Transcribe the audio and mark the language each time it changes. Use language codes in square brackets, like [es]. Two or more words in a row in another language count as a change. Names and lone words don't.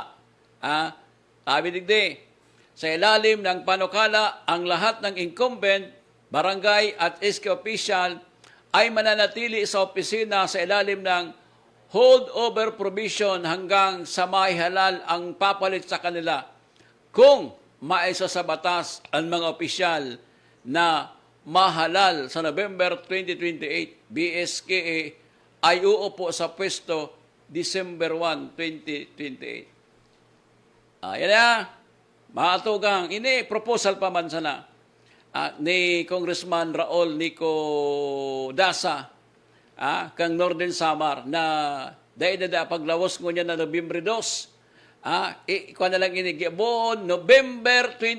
[tl] Sabi digdi, sa ilalim ng panukala, ang lahat ng incumbent, barangay at iski official ay mananatili sa opisina sa ilalim ng holdover provision hanggang sa maihalal ang papalit sa kanila kung maisa sa batas ang mga opisyal na mahalal sa November 2028. BSKA ay uupo sa pwesto December 1, 2028. Yan na. [bik] Mga tugang, ini proposal pa man sana ni Congressman Raul Nico Dasa kang Northern Samar na dahil na paglawas ko niya na November 2 ikuha na lang inigibon November